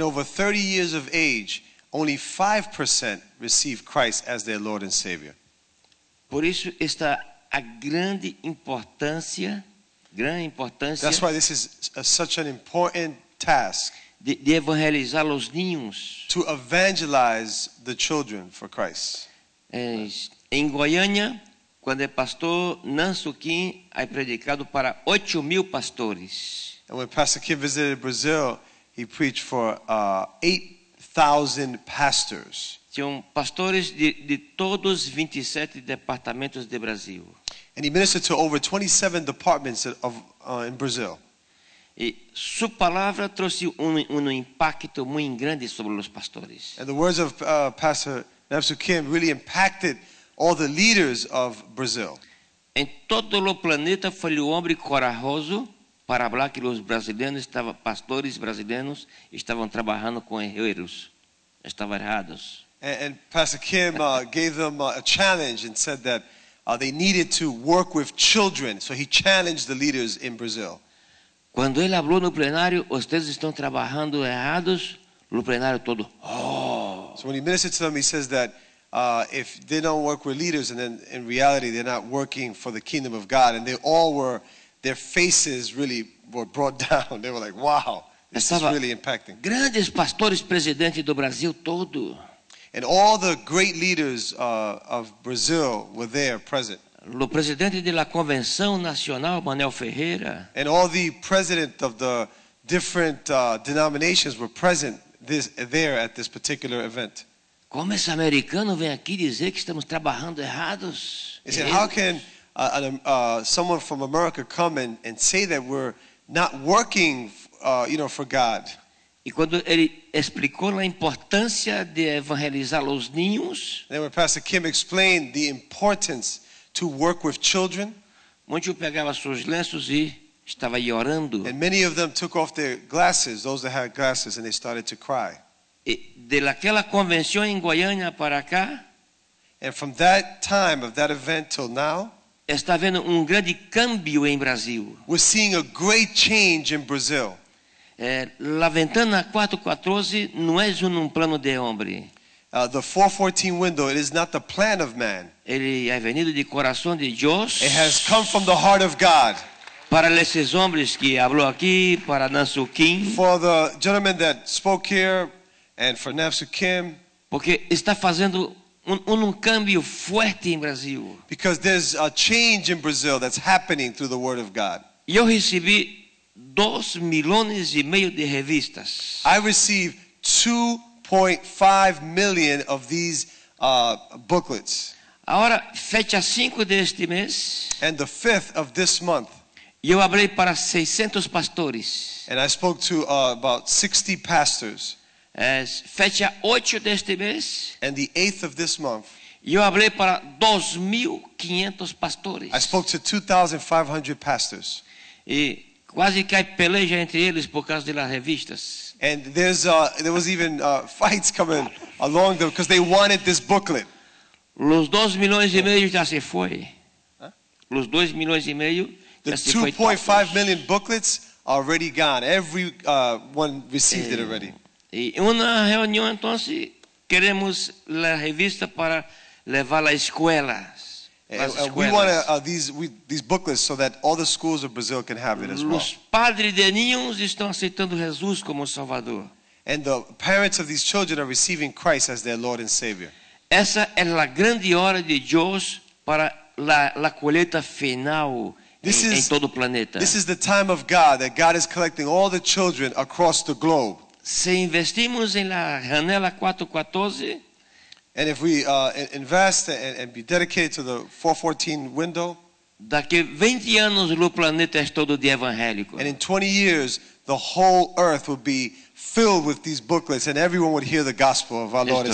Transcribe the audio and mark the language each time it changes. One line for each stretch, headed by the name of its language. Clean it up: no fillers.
English: And over 30 years of age, only 5% receive Christ as their Lord and Savior.
Portuguese: Por isso está a grande importância
English: That's why this is such an important task
Portuguese: de evangelizar os ninhos.
English: to evangelize the children for Christ.
Portuguese: Em Goiânia, quando é pastor Nanso Kim, é predicado para 8.000 pastores.
English: And when Pastor Kim visited Brazil, he preached for 8,000 pastors.
Portuguese: Tinham pastores de todos os 27 departamentos do Brasil.
English: And he ministered to over 27 departments in Brazil.
Portuguese: E sua palavra trouxe impacto muito grande sobre os pastores.
English: And the words of Pastor Namsu Kim really impacted all the leaders of Brazil.
Portuguese: Em todo o planeta foi o homem corajoso para falar que os brasileiros pastores brasileiros estavam trabalhando com erros, estavam errados.
English: And Pastor Kim gave them a challenge and said that they needed to work with children. So he challenged the leaders in Brazil.
Portuguese: Quando ele falou no plenário, vocês estão trabalhando errados, no plenário todo. Oh.
English: So when he ministered to them, he says that if they don't work with leaders, and then in reality they're not working for the kingdom of God, and their faces really were brought down. They were like, wow, this is really impacting.
Portuguese: Grandes pastores presidentes do Brasil todo.
English: And all the great leaders of Brazil were there present.
Portuguese: O presidente da Convenção Nacional, Manuel Ferreira.
English: And all the president of the different denominations were present there at this particular event.
Portuguese: Como esse americano vem aqui dizer que estamos trabalhando errados?
English: He said, how can someone from America come and say that we're not working, for God?
Portuguese: E quando ele explicou a importância de evangelizar os ninhos,
English: And then when Pastor Kim explained the importance to work with children,
Portuguese: muitos pegavam seus lenços e estavam orando.
English: and many of them took off their glasses, those that had glasses, and they started to cry.
Portuguese: E daquela convenção em Goiânia para cá,
English: And from that time of that event till now,
Portuguese: está havendo grande câmbio em Brasil.
English: we're seeing a great change in Brazil.
Portuguese: La Ventana 414 não é plano de homem.
English: The 414 window, it is not the plan of man.
Portuguese: Ele é venido de coração de Deus.
English: It has come from the heart of God.
Portuguese: Para esses homens que falou aqui, para Nansu Kim,
English: For the gentleman that spoke here and for Namsu Kim,
Portuguese: porque está fazendo câmbio forte em Brasil.
English: because there's a change in Brazil that's happening through the word of God.
Portuguese: E eu recebi 2,5 milhões de revistas.
English: I received 2.5 million of these booklets.
Portuguese: Agora, fecha 5 deste mês,
English: And the 5th of this month,
Portuguese: e eu falei para 600 pastores.
English: and I spoke to about 60 pastors.
Portuguese: Fecha 8 deste mês,
English: And the 8th of this month,
Portuguese: e eu falei para 2.500 pastores.
English: I spoke to 2,500 pastors.
Portuguese: E quase que há peleja entre eles por causa das revistas.
English: And there was even fights coming along them because they wanted this booklet.
Portuguese: Os 2,5 milhões já se foi. Os 2,5 milhões
English: The
Portuguese: já se foi.
English: 2.5 million booklets are already gone. Every one received it already.
Portuguese: E uma reunião então queremos a revista para levar às escolas.
English: And we want these booklets so that all the schools of Brazil can have it as well.
Portuguese: Os padres de ninhos estão aceitando Jesus como Salvador.
English: And the parents of these children are receiving Christ as their Lord and Savior.
Portuguese: Essa é a grande hora de Deus para a colheita final em todo o planeta.
English: This is the time of God that God is collecting all the children across the globe.
Portuguese: Se investimos em la janela 414,
English: And if we invest and be dedicated to the 414 window,
Portuguese: Daqui 20 anos o planeta é todo de evangélico.
English: And in 20 years, the whole earth would be filled with these booklets and everyone would hear the gospel of our Lord and